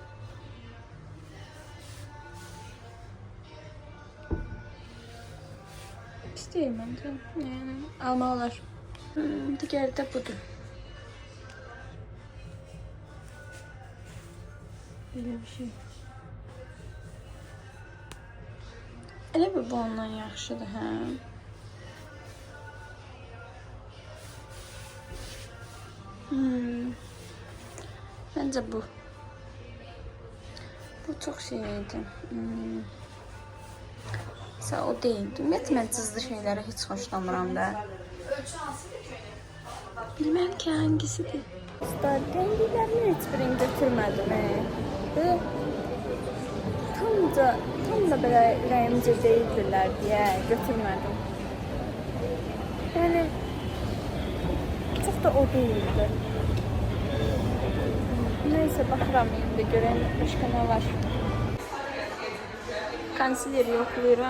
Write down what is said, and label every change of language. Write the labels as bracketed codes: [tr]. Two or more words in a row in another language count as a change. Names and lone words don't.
[az] Pis deyil məncə. Yəni, almaq olar. Digəri də budur. Belə bir şey. Elə bir bu ondan yaxşıdır, hə? [tr] Bence bu. Bu çok şeydi. Mesela o değildi. [az] Ümumiyyətlə mən cızlı şeylərə heç xoşlanmıram da. [tr] Bilmem ki hangisidir. Rengilerini hiçbirini götürmedim. Böyle tam da böyle rəyimcə değildiler diye götürmedim. Yani çok da o değildi. Neyse bakıram [az] indi görən başqa nə var. Konsileri yoxlayıram.